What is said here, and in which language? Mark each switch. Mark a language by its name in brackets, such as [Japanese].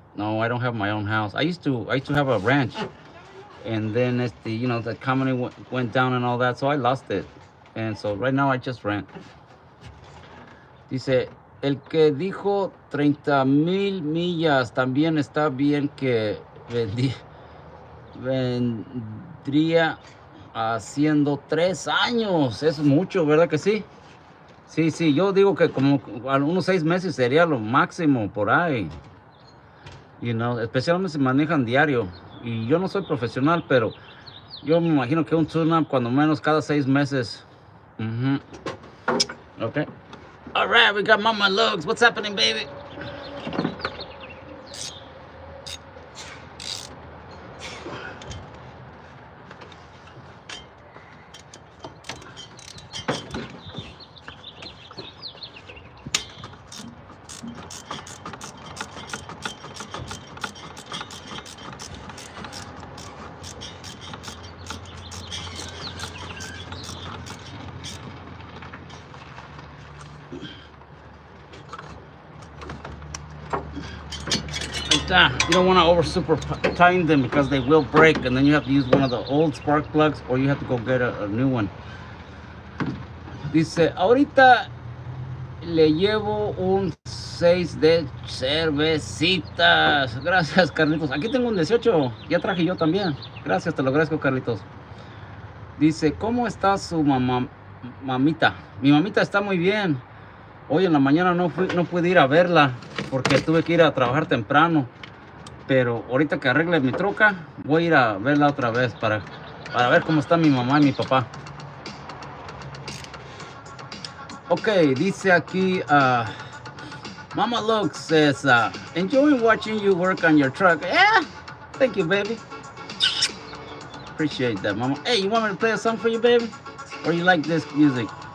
[English] No, I don't have my own house. I used to have a ranch, and then the company went down and all that, so I lost it, and so right now I just rent. [Spanish] Dice, el que dijo 30,000 millas también está bien que vendría haciendo 3 años. Es mucho, ¿verdad que sí? Sí, yo digo que como unos 6 meses sería lo máximo por ahí. Especialmente si manejan diario. Y yo no soy profesional, pero yo me imagino que un tune-up cuando menos cada 6 meses. [English] Okay. All right, we got Mama Lugs. What's happening, baby? You don't want to over super tighten them because they will break, and then you have to use one of the old spark plugs, or you have to go get a new one. [Spanish] Dice, ahorita le llevo un 6 de cervecitas. Gracias, Carlitos. Aquí tengo un 18. Ya traje yo también. Gracias, te lo agradezco, Carlitos. Dice, ¿cómo está su mamita? Mi mamita está muy bien. Hoy en la mañana no pude ir a verla porque tuve que ir a trabajar temprano. Pero ahorita que arregle mi troca, voy a ir a verla otra vez para ver cómo está mi mamá y mi papá. [English] Ok, [Spanish] dice aquí, [English] Mama Luke says, enjoying watching you work on your truck. Yeah, thank you, baby. Appreciate that, Mama. Hey, you want me to play a song for you, baby? Or you like this music?